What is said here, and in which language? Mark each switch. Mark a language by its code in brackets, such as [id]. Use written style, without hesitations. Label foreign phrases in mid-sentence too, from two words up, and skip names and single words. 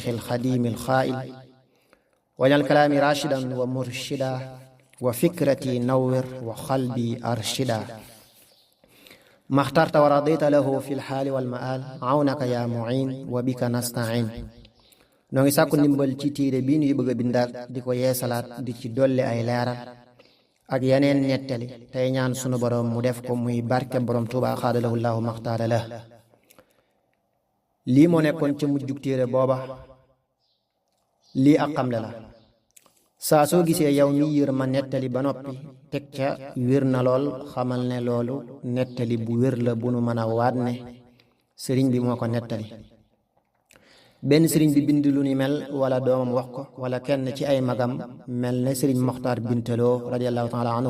[ar] الخديم الخائل واجعل كلامي راشدا ومرشدا وفكرتي نور وقلبي أرشدا ما اخترت ورضيت له في الحال والمآل عونك يا معين وبك نستعين [wo] نوغي ساكو نيمبال ci téere bi ñu bëgg bindaat di ko yeesalaat di ci dolli ay leeral ak yeneen nettali tey ñaan sunu borom mu def ko muy barke borom Tuuba xaadalahu llaahu maxtaara la lii moo nekkoon ca mujjug téere booba lii ak xamle la saa soo gisee yow mi yër ma nettali ba noppi teg ca wér na lool xamal ne loolu nettali bu wér la bu nu mën a waat ne sëriñ bi moo ko nettali benn sëriñ bi bind lu ni mel wala doomam wax ko wala kenn ci ay magam mel ne sëriñ Moxtaar Bintaloo [ar] رضي الله تعالى عنه